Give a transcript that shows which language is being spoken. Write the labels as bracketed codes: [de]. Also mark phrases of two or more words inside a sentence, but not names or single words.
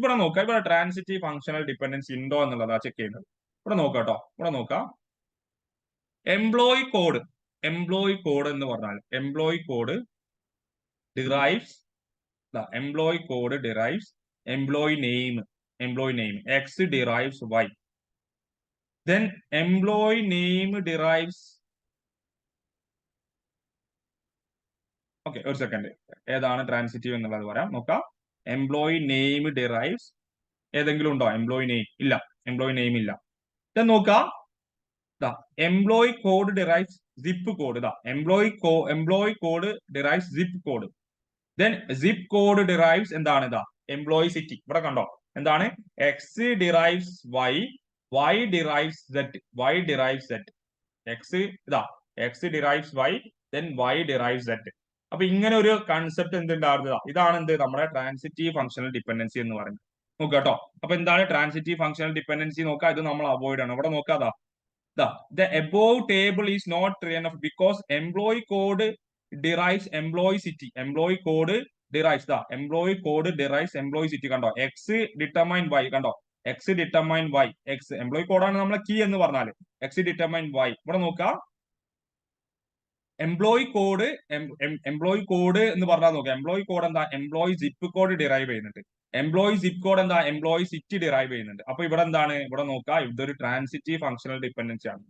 [ml] ഇവിടെ നോക്കുക, ഇവിടെ [en] transitive functional dependency [ml] ഉണ്ടോ എന്നുള്ളതാ ചെക്ക് ചെയ്യുന്നത്. ഇവിടെ നോക്കുക കേട്ടോ, ഇവിടെ നോക്കുക, [en] employee code [ml] എന്ന് പറഞ്ഞാൽ [en] employee code derives employee name, x derives y. Then employee name derives, [ml] okay, ഒരു സെക്കൻഡ്, ഏതാണ് ട്രാൻസിറ്റീവ് എന്നുള്ളത് പറയാം. നോക്കാം, [en] employee name derives, [ml] ഏതെങ്കിലും ഉണ്ടോ [en] employee name? [ml] ഇല്ല, [en] employee name [ml] ഇല്ല. നോക്കാം, [en] employee code derives zip code. employee code derives zip code. then zip code derives എന്താണ്, employee city. [ml] ഇവിടെ കണ്ടോ, എന്താണ്, [en] x derives y, y derives z, x derives y, then y derives z. [ml] അപ്പൊ ഇങ്ങനെ ഒരു കൺസെപ്റ്റ് എന്തുണ്ടാവുക, ഇതാണ് എന്ത്, നമ്മുടെ [en] transitive functional dependency [ml] എന്ന് പറയുന്നത്. നോക്കുക കേട്ടോ, അപ്പൊ എന്താണ് [en] transitive functional dependency [ml] നോക്കുക, ഇത് നമ്മൾ അവോയ്ഡ് ആണ്. ഇവിടെ നോക്കുക, [en] the above table is not true enough because employee code derives employee city. Employee code derives employee city. കണ്ടോ, x determine y, കണ്ടോ, x determine y, x employee [ml] കോഡാണ് നമ്മളെ കീ എന്ന് പറഞ്ഞാല്, [en] x determine y. [ml] ഇവിടെ നോക്കുക, [en] employee code [ml] എന്ന് പറഞ്ഞാൽ നോക്കുക, [en] employee code [ml] എന്താ, [en] employee zip code [ml] ഡിറൈവ് ചെയ്യുന്നുണ്ട്. [en] employee zip code [ml] എന്താ, [en] employee city [ml] ഡിറൈവ് ചെയ്യുന്നുണ്ട്. അപ്പൊ ഇവിടെ എന്താണ്, ഇവിടെ നോക്കുക, ഇതൊരു [en] transitive functional dependency [ml] ആണ്.